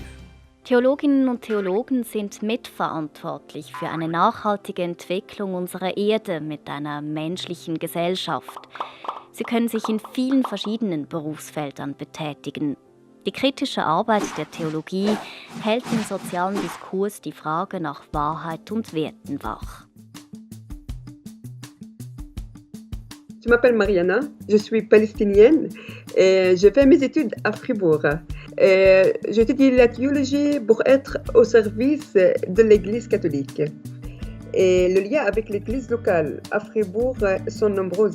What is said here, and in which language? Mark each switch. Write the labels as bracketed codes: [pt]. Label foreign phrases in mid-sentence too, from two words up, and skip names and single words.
[de] Theologinnen und Theologen sind mitverantwortlich für eine nachhaltige Entwicklung unserer Erde mit einer menschlichen Gesellschaft. Sie können sich in vielen verschiedenen Berufsfeldern betätigen. Die kritische Arbeit der Theologie hält im sozialen Diskurs die Frage nach Wahrheit und Werten wach. [fr] Je m'appelle Mariana, je suis palestinienne et je fais mes études à Fribourg. J'étudie la théologie pour être au service de l'Église catholique. Et le lien avec l'Église locale à Fribourg sont nombreux.